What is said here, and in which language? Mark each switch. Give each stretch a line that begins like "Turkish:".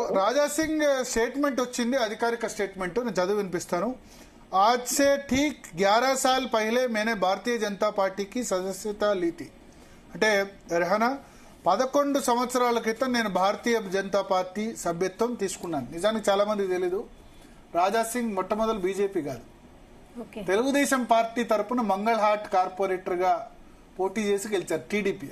Telugu: Raja Singh statement వచ్చింది, అధికారిక statement, నేను చదివి వినిపిస్తాను.
Hindi: आज से ठीक 11 साल पहले मैंने भारतीय जनता पार्टी की सदस्यता ली थी.
Telugu: అంటే రెహనా 11 సంవత్సరాల క్రితం నేను భారతీయ జనతా పార్టీ సభ్యత్వం తీసుకున్నాను. నిజానికి చాలా మందికి తెలీదు, రాజా సింగ్ మొట్టమొదటి బీజేపీ కాదు, తెలుగుదేశం పార్టీ తరపున మంగళ్ హాట్ కార్పొరేటర్ గా పోటీ చేసి గెలిచారు టీడీపీ.